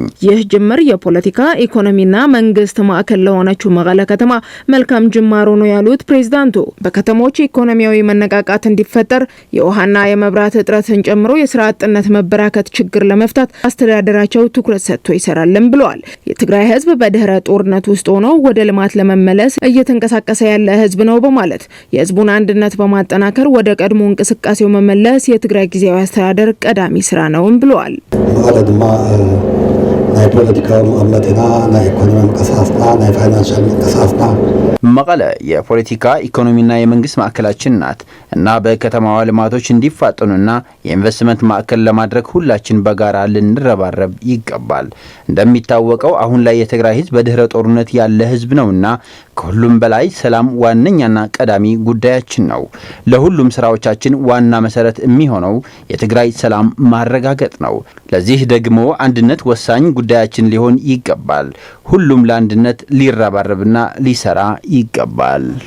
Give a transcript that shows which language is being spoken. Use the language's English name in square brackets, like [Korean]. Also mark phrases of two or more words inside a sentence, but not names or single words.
[Amharic] ይህ ጅምር የፖለቲካ ኢኮኖሚና መንግስት ማዕከል ለሆነችው መቀለ ከተማ መልካም ጅማሮ ነው ያሉት ፕሬዝዳንቱ በከተሞች ኢኮኖሚያዊ መነቃቃት እንዲፈጠር የውሃና የመብራት እጥረትን ጨምሮ የስራ አጥነት መበራከት ችግር ለመፍታት አስተዳደራቸው ትኩረት ሰጥቶ ይሰራልን ብለዋል። የትግራይ ህዝብ በድህረ ጦርነት ውስጥ ሆኖ ወደ ልማት ለመመለስ እየተንቀሳቀሰ ያለ ህዝብ ነው በማለት የህዝቡን አንድነት በማጠናከር ወደ ቀድሞ እንቅስቃሴው መመለስ የትግራይ ጊዜያዊ አስተዳደር ቀዳሚ ስራ ነውም ብለዋል። [Tigrinya] አለድማ ናይ ፖለቲካዊ መቀመጥና ናይ ኢኮኖሚ እንቅስቃሴና ናይ ፋይናንሻል እንቅስቃሴና [Amharic] መቀለ የፖለቲካ ኢኮኖሚና የመንግስት ማዕከላችን ናት እና በከተማዋ ልማቶች እንዲፋጠኑና የኢንቨስትመንት ማዕከል ለማድረግ ሁላችን በጋራ ልንረባረብ ይገባል። እንደሚታወቀው አሁን ላይ የትግራይ ህዝብ በድህረ ጦርነት ያለ ህዝብ ነውና ከሁሉም በላይ ሰላም ዋነኛና ቀዳሚ ጉዳያችን ነው። ለሁሉም ስራዎቻችን ዋና መሰረት የሚሆነው የትግራይ ሰላም ማረጋገጥ ነው። ለዚህ ደግሞ አንድነት ወሳኝ ጉዳያችን ሊሆን ይገባል። ሁሉም ለአንድነት ሊረባረብና ሊሰራ ይገባል።